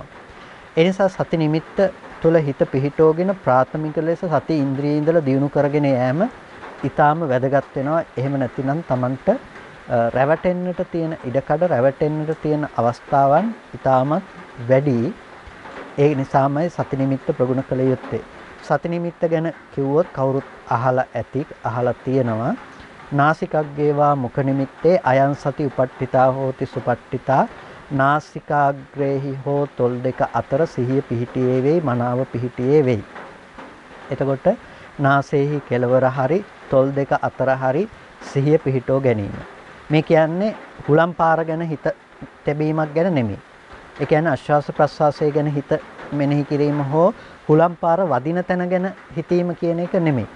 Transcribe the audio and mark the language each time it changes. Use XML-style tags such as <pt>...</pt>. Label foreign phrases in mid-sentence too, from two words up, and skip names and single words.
<si>ඒ නිසා සති නිමිත්ත තුළ හිත පිහිටෝගෙන ප්‍රාථමික ලෙස සති ඉන්ද්‍රිය ඉඳලා දියුණු කරගෙන යෑම ඊටාම වැදගත් වෙනවා. එහෙම නැතිනම් Tamanට රැවටෙන්නට තියෙන ඉඩකඩ රැවටෙන්නට තියෙන අවස්ථාවන් ඊටාමත් වැඩි. ඒ නිසාමයි සති නිමිත්ත ප්‍රගුණ කළ යුත්තේ. සති නිමිත්ත ගැන කිව්වොත් කවුරුත් අහලා තියෙනවා.</si> <pi>නාසිකග්ගේවා මුඛ නිමිත්තේ අයං සති උපට්ඨිතා හෝති සුපට්ඨිතා</pi> <si>නාසිකාග්‍රේහි හෝ තොල් දෙක අතර සිහිය පිහිටියේ වෙයි මනාව පිහිටියේ වෙයි. එතකොට නාසයේහි කෙළවර හරි තොල් දෙක අතර හරි සිහිය පිහිටෝ ගැනීම. මේ කියන්නේ හුලම් පාර ගැන හිත තැබීමක් ගැන නෙමෙයි. ඒ කියන්නේ ආශ්වාස ප්‍රශ්වාසය ගැන හිත මෙනෙහි කිරීම හෝ හුලම් පාර වදින තැන ගැන හිතීම කියන එක නෙමෙයි.</si>